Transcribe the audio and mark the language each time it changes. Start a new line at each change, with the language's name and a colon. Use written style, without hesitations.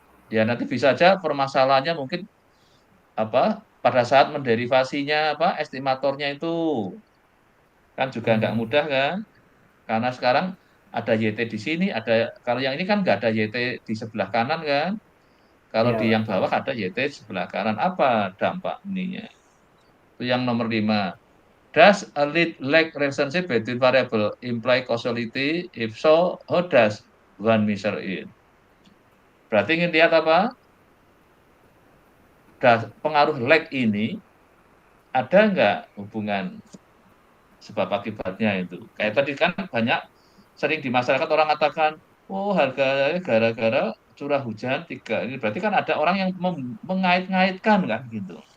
Indonesian: ya nanti bisa aja permasalahannya mungkin apa pada saat menderivasinya apa estimatornya itu kan juga nggak Hmm, mudah kan, karena sekarang ada YT di sini, ada kalau yang ini kan nggak ada YT di sebelah kanan kan, kalau iya di Pak. yang bawah ada YT di sebelah kanan, apa dampak ininya? Itu yang nomor 5.
English: Does a lead lag relationship between variable imply causality? If so, how does one measure it?
Indonesian: Berarti ingin lihat apa? Pengaruh lag ini ada nggak hubungan sebab akibatnya itu? Kayak tadi kan banyak sering di masyarakat orang katakan, oh harganya gara-gara curah hujan 3. Ini berarti kan ada orang yang mengait-ngaitkan kan gitu.